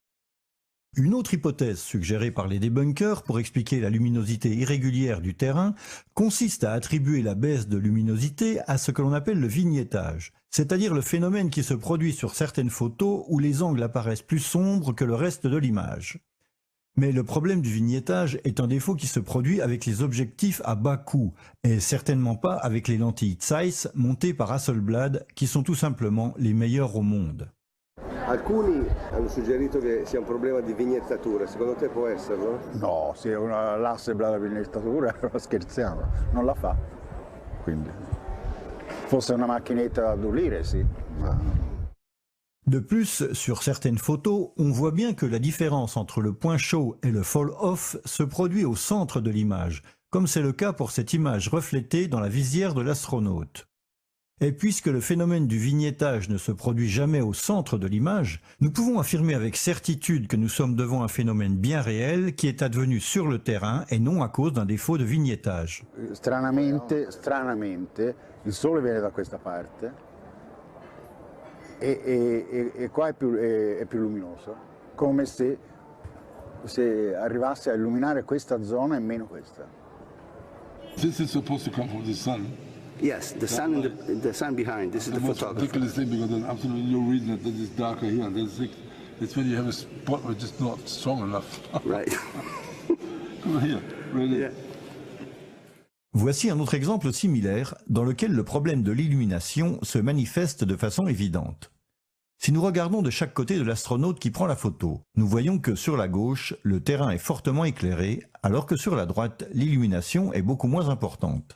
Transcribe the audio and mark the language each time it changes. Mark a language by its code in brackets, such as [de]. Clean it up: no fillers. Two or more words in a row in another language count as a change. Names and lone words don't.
[fr] Une autre hypothèse suggérée par les débunkers pour expliquer la luminosité irrégulière du terrain consiste à attribuer la baisse de luminosité à ce que l'on appelle le vignettage, c'est-à-dire le phénomène qui se produit sur certaines photos où les angles apparaissent plus sombres que le reste de l'image. Mais le problème du vignettage est un défaut qui se produit avec les objectifs à bas coût, et certainement pas avec les lentilles Zeiss montées par Hasselblad, qui sont tout simplement les meilleures au monde. [it] Alcuni hanno suggerito che sia un problema di vignettatura, secondo te può esserlo? No, se l'Hasselblad la vignettatura scherziamo, non la fa. Quindi, fosse una macchinetta da addolire, sì. [fr] De plus, sur certaines photos, on voit bien que la différence entre le point chaud et le fall-off se produit au centre de l'image, comme c'est le cas pour cette image reflétée dans la visière de l'astronaute. Et puisque le phénomène du vignettage ne se produit jamais au centre de l'image, nous pouvons affirmer avec certitude que nous sommes devant un phénomène bien réel qui est advenu sur le terrain et non à cause d'un défaut de vignettage. [it] Stranamente, il sole viene da questa parte e qua è più luminoso, come se arrivasse a illuminare questa zona e meno questa. [en] This is supposed to come from the sun. Yes, the sun behind. This is the photographer. Ridiculous thing, because then absolutely no reason that it's darker here. It's when you have a spot which is not strong enough. Right. Come here, really. Yeah. [fr] Voici un autre exemple similaire dans lequel le problème de l'illumination se manifeste de façon évidente. Si nous regardons de chaque côté de l'astronaute qui prend la photo, nous voyons que sur la gauche, le terrain est fortement éclairé, alors que sur la droite, l'illumination est beaucoup moins importante.